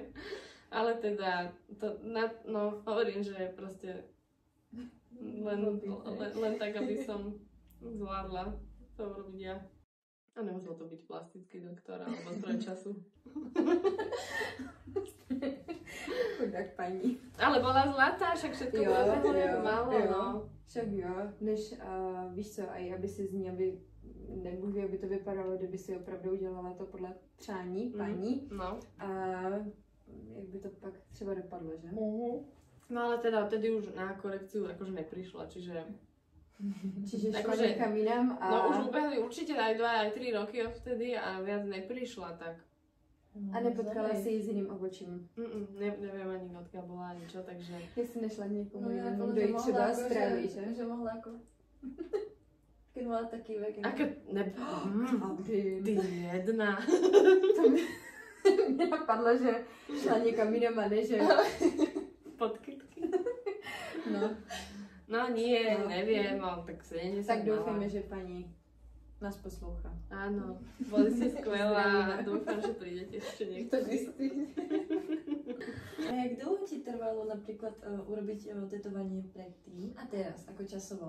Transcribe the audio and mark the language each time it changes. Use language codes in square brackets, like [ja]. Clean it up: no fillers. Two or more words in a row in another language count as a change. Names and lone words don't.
[sk] Ale teda, hovorím, že proste len tak, aby som zvládla to urobiť ja. A nemusel to byť plastický doktor alebo stroj času. [cs] Chudák paní. [sk] Ale bola zlatá, však všetko bolo jak malo, no. [cs] Však jo, než víš co, aj aby si z ní, aby nebůh ví, aby to vypadalo, kdyby si opravdu udělala to podle přání paní. No. A jak by to pak třeba dopadlo, že? [sk] No ale teda odtedy už na korekciu akože neprišla, čiže šla akože, niekam inám a... No už ubehli určite aj 2, aj 3 roky odvtedy a viac neprišla, tak... [cs] A nepotkala si ji s jiným obočím? [sk] Neviem ani odkiaľ bola, ani čo, takže... [cs] Jestli nešla k někomu jinému, no, kdo ji třeba spraví, že? [sk] Že mohla ako... Keď mala taký vek. A keď... Ty jedna. [cs] To mi napadlo, že šla někam jinam a ne, že... Podkytky. No. [sk] No nie, neviem, ale tak 70 [cs] tak doufejme, že paní nás poslouchá. [sk] Áno, boli ste skvelá a dúfam, že prídete ešte niekedy. A jak dlho ti trvalo napríklad urobiť tetovanie predtým a teraz, ako časovo?